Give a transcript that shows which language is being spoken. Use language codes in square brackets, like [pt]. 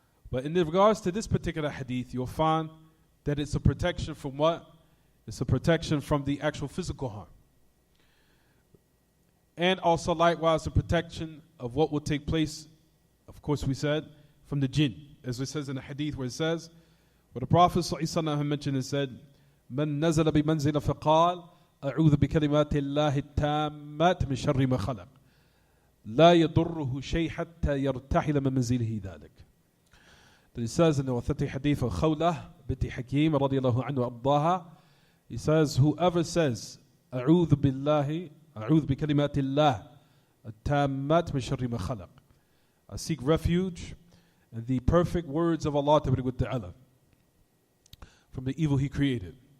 [en] But in regards to this particular hadith, you'll find that it's a protection from what? It's a protection from the actual physical harm. And also likewise a protection of what will take place, of course we said, from the jinn. As it says in the hadith where it says, where the Prophet ﷺ mentioned and said, [ar] من نزل بمنزل فقال أعوذ بكلمات الله التامات من شر ما خلق لا يضره شيء حتى يرتحل من منزله ذلك. [en] Then he says in the authentic hadith of Khawlah binti Hakim radiyallahu anhu abdaha, he says, whoever says [ar] أعوذ بالله أعوذ بكلمات الله التامات من شر ما خلق, [en] I seek refuge in the perfect words of Allah Ta'ala from the evil He created.